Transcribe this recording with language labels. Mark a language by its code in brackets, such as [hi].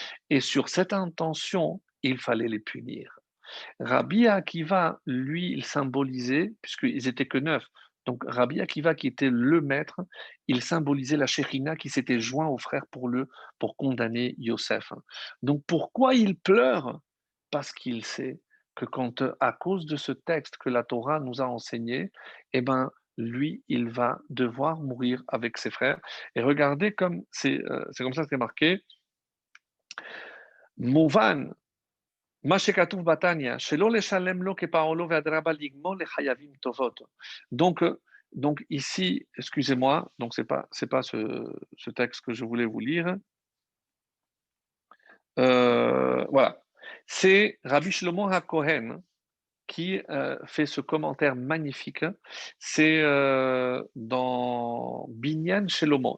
[fr] Et sur cette intention, il fallait les punir. Rabbi Akiva, lui, il symbolisait, puisqu'ils étaient que 9, donc Rabbi Akiva, qui était le maître, il symbolisait la Shekhinah qui s'était joint aux frères pour condamner Yosef. Donc pourquoi il pleure? Parce qu'il sait que quand, à cause de ce texte que la Torah nous a enseigné, eh ben, lui, il va devoir mourir avec ses frères. Et regardez comme c'est comme ça que c'est marqué. [he] Mouvan, מה שכתוב בתניא, שלא לשלם לו כפעולו ואדרבה לגמול לחייבים טובות. [fr] Donc, donc ici, excusez-moi, donc c'est pas ce texte que je voulais vous lire. Voilà. C'est Rabbi Shlomo HaKohen qui fait ce commentaire magnifique. C'est dans Binyan Shelomo.